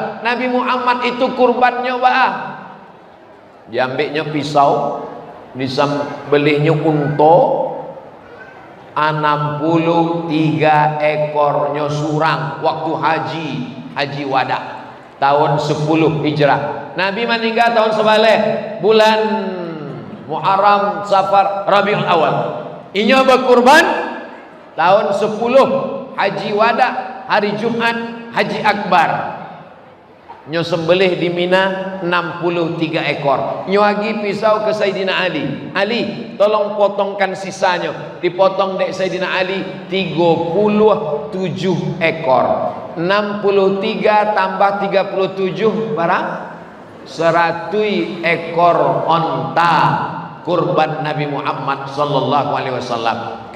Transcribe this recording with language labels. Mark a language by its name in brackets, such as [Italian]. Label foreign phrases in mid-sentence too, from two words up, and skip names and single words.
[Minangkabau] Nabi Muhammad itu kurbannya baah. Diambilnya pisau, disembelihnya unta 63 ekornya surang waktu haji wada tahun 10 Hijrah. Nabi meninggal tahun sebaleh bulan Muharram, Safar, Rabiul Awal. Inya berkurban tahun 10 Haji Wada, hari Jumat, Haji Akbar. Nyo sembelih di Mina 63 ekor. Nyo agi pisau ke Sayyidina Ali. Ali, [Indonesian] tolong potongkan sisanya. [Minangkabau] Dipotong dek Sayyidina Ali 37 ekor. [Indonesian] 63 tambah 37 berapa? 100 ekor onta kurban Nabi Muhammad [Arabic] صلى الله عليه وسلم.